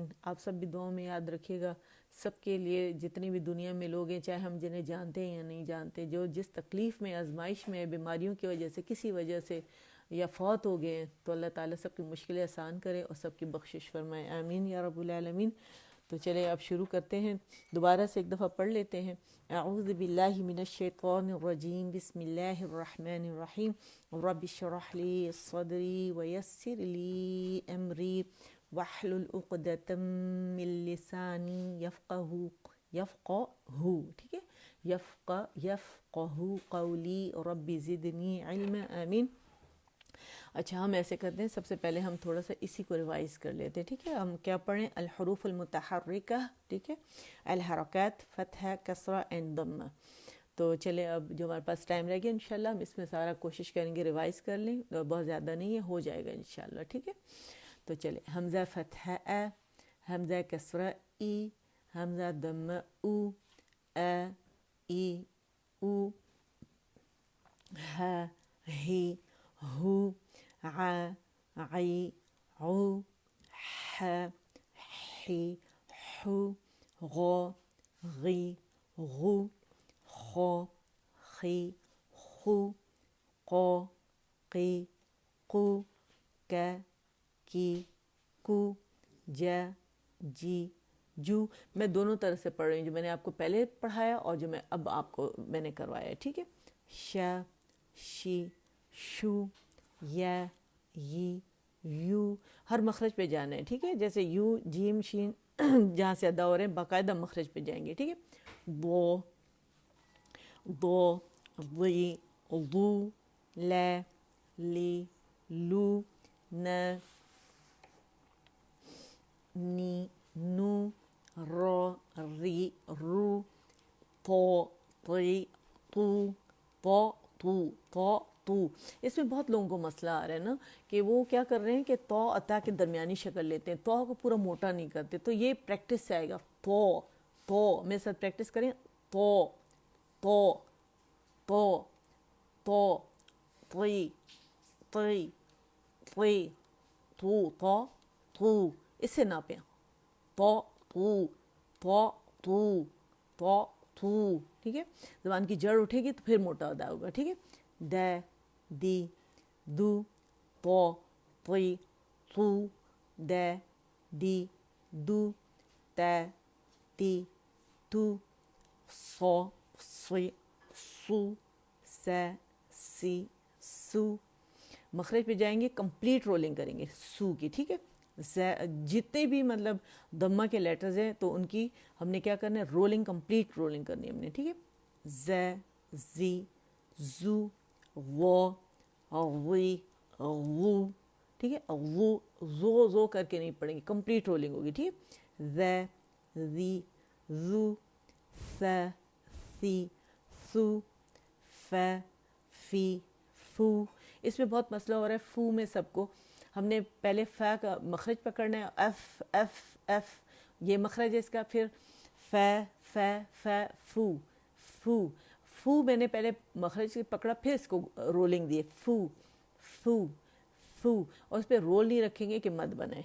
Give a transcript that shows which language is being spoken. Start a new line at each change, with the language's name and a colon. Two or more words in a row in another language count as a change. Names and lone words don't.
Urdu: آپ سب بھی دعاؤں میں یاد رکھیے گا. سب کے لیے جتنے بھی دنیا میں لوگ ہیں چاہے ہم جنہیں جانتے ہیں یا نہیں جانتے, جو جس تکلیف میں آزمائش میں بیماریوں کی وجہ سے کسی وجہ سے یا فوت ہو گئے ہیں, تو اللہ تعالیٰ سب کی مشکلیں آسان کرے اور سب کی بخشش فرمائے.
Arabic: آمین یا رب العالمین.
Urdu: تو چلے اب شروع کرتے ہیں. دوبارہ سے ایک دفعہ پڑھ لیتے ہیں.
Arabic: اعوذ باللہ من الشیطان الرجیم. بسم اللہ الرحمن الرحیم. رب اشرح لی صدری ویسر لی امری واحلل عقدۃ من لسانی یفقہوا
Urdu: ٹھیک ہے,
Arabic: یفقہوا قولی. رب زدنی علما. آمین.
Urdu: اچھا ہم ایسے کرتے ہیں, سب سے پہلے ہم تھوڑا سا اسی کو ریوائز کر لیتے ہیں. ٹھیک ہے, ہم کیا پڑھیں؟
Arabic: الحروف المتحرکہ.
Urdu: ٹھیک ہے, الحرکات فتحہ کسرہ اینڈ ضمہ. تو چلے اب جو ہمارے پاس ٹائم رہ گیا انشاءاللہ ہم اس میں سارا کوشش کریں گے ریوائز کر لیں, بہت زیادہ نہیں ہے, ہو جائے گا انشاءاللہ. ٹھیک ہے, تو چلے
Arabic: حمزہ فتحہ اے, حمزہ کسرہ ای, حمزہ ضمہ او, اے ای او, ہا ہی ہو, ع عی عو, ح حی حو, غ غی غو, خ خی خو, ق قی قو, ک کی کو, ج جی جو.
Urdu: میں دونوں طرح سے پڑھ رہی ہوں, جو میں نے آپ کو پہلے پڑھایا اور جو میں اب آپ کو میں نے کروایا ہے. ٹھیک ہے, ش شی شو, یا یی یو. ہر مخرج پہ جانا ہے. ٹھیک ہے, جیسے یو جیم شین جہاں سے ادا ہو رہے ہیں باقاعدہ مخرج پہ جائیں گے. ٹھیک ہے,
Arabic: بو ضو ضی ضو, ل لی لو, ن نی نو, ر ری رو, طو طی طو, تو.
Urdu: اس میں بہت لوگوں کو مسئلہ آ رہا ہے نا کہ وہ کیا کر رہے ہیں کہ تو عطا کے درمیانی شکل لیتے ہیں, تو کو پورا موٹا نہیں کرتے. تو یہ پریکٹس سے آئے گا. تو میرے ساتھ پریکٹس کریں.
Arabic: تو طی طی طی تو.
Urdu: اس سے ناپیں.
Arabic: تو.
Urdu: ٹھیک ہے, زبان کی جڑ اٹھے گی تو پھر موٹا ادا ہوگا. ٹھیک ہے,
Arabic: د دی دو, تو طی تو, د دی دو, ت تی تو, صو صی سو, س سی سو.
Urdu: مخرج پہ جائیں گے
English: complete rolling
Urdu: کریں گے سو کی. ٹھیک ہے, جتنے بھی مطلب ضمہ کے لیٹرز ہیں تو ان کی ہم نے کیا کرنا ہے, رولنگ
English: complete rolling
Urdu: کرنی ہے ہم نے. ٹھیک ہے,
Arabic: ز زی زو, و غی غو.
Urdu: ٹھیک ہے, زو کر کے نہیں پڑھیں گے,
English: complete rolling
Urdu: ہوگی. ٹھیک ہے,
Arabic: ز زی زو, س سی سو, ف فی فو.
Urdu: اس میں بہت مسئلہ ہو رہا ہے فو میں. سب کو ہم نے پہلے ف کا مخرج پکڑنا ہے, ایف یہ مخرج ہے اس کا, پھر فو فو میں نے پہلے مخرج پکڑا پھر اس کو رولنگ دی, فو اور اس پہ رول نہیں رکھیں گے کہ مد بنائے.